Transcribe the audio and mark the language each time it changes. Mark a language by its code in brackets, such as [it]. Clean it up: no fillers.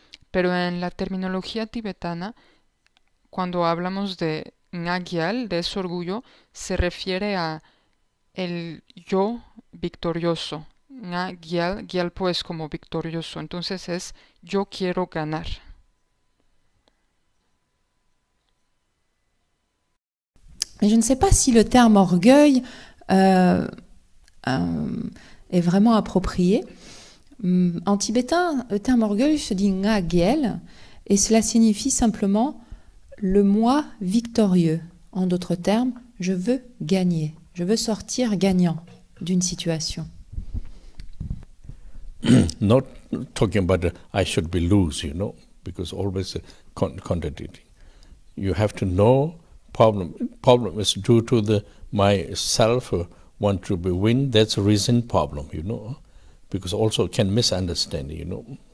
[es] Pero en la terminología tibetana, cuando hablamos de ngagyal, de ese orgullo, se refiere a el yo victorioso. Ngagyal, gyal pues como victorioso. Entonces es yo quiero ganar. [fr] Je ne sais pas si le terme orgueil est vraiment approprié. En tibétain, le terme orgueil se dit ngagyal et cela signifie simplement le moi victorieux. En d'autres termes, je veux gagner, je veux sortir gagnant d'une situation. [en] Not talking about I should be lose, you know, because always contradicting. You have to know problem is due to the myself want to be win. That's a reason problem, you know, because also can misunderstand, you know.